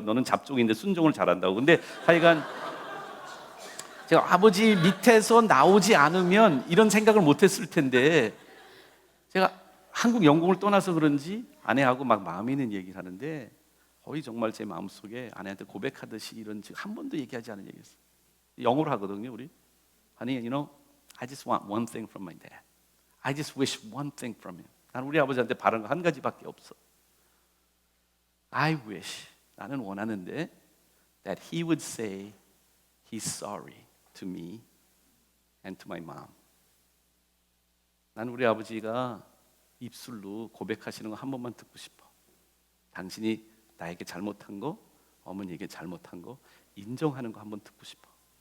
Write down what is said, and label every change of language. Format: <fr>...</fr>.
<ko>너는 잡종인데 순종을 잘한다고. 근데 하여간 제가 아버지 밑에서 나오지 않으면 이런 생각을 못했을 텐데 제가 한국 영공을 떠나서 그런지 아내하고 막 마음에 있는 얘기를 하는데 거의 정말 제 마음속에 아내한테 고백하듯이 이런 한 번도 얘기하지 않은 얘기였어요. 영어로 하거든요, 우리.</ko> <en>Honey, you know, I just want one thing from my dad. I just wish one thing from him.</en> <ko>나는 우리 아버지한테 바라는 거 한 가지밖에 없어.</ko> <en>I wish,</en> <ko>나는 원하는데</ko> <en>that he would say he's sorry to me and to my mom.</en> <ko>나는 우리 아버지가 입술로 고백하시는 거 한 번만 듣고 싶어. 당신이 나에게 잘못한 거, 어머니에게 잘못한 거 인정하는 거 한 번 듣고 싶어.</ko>